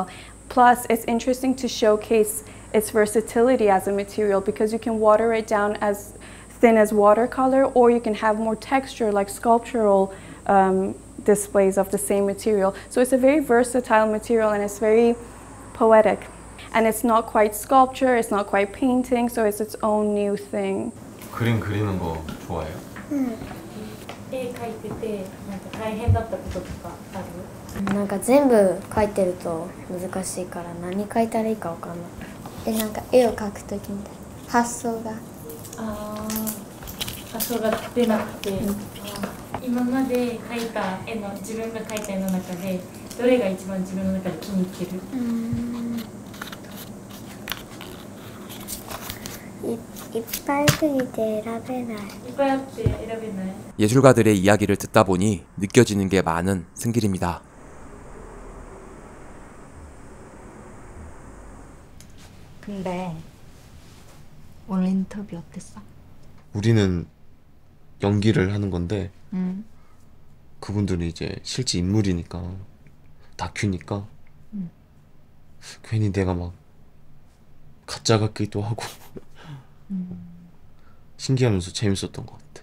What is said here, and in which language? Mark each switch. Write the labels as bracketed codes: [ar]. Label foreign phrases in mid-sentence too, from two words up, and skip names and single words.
[en] Plus, it's interesting to showcase its versatility as a material, because you can water it down as thin as watercolor, or you can have more texture like sculptural displays of the same material. So it's a very versatile material and it's very poetic. And it's not quite sculpture, it's not quite painting, so it's its own new thing. [ko] 그림 그리는 거 좋아해요? [ja] 絵描いててなんか大変だったこととかある？なんか全部描いてると難しいから何描いたらいいかわかんない。なんか絵を描くときみたいな発想が発想が出なくて、今まで描いた絵の自分が描いた絵の中でどれが一番自分の中で気に入ってる？いっぱいすぎて選べない。いっぱいあって選べない。 [ko] 예술가들의 이야기를 듣다 보니 느껴지는 게 많은 승길입니다. 근데 오늘 인터뷰 어땠어? 우리는 연기를 하는 건데 그분들은 이제 실제 인물이니까 다큐니까 괜히 내가 막 가짜 같기도 하고 신기하면서 재밌었던 것 같아.